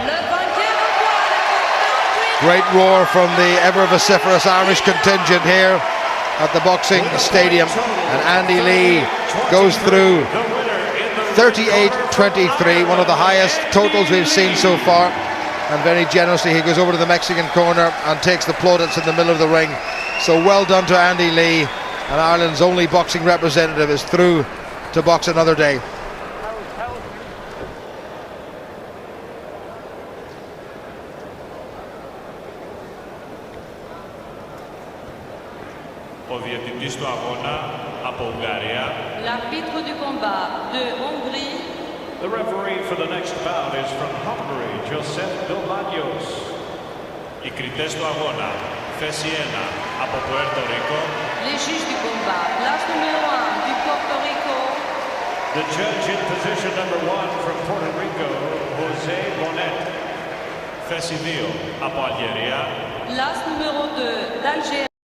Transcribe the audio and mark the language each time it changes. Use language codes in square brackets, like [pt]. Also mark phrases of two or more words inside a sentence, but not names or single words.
[en] Great roar from the ever vociferous Irish contingent here at the boxing stadium, and Andy Lee goes through 38-23, one of the highest totals we've seen so far, and very generously he goes over to the Mexican corner and takes the plaudits in the middle of the ring. So well done to Andy Lee, and Ireland's only boxing representative is through to box another day. [el] Ο διαιτητής του αγώνα από Ουγγαρία. [fr] L'arbitre du combat de Hongrie. [en] The referee for the next bout is from Hungary, Joseph Domanios. [el] Οι κριτές του αγώνα. Θέση 1 από Puerto Rico. [fr] Les juges du combat. Place numéro 1 du Porto Rico. [en] The judge in position number 1 from Puerto Rico, Jose Bonet. [el] Θέση 2 από Αλγερία. [fr] Place numéro 2 d'Algérie.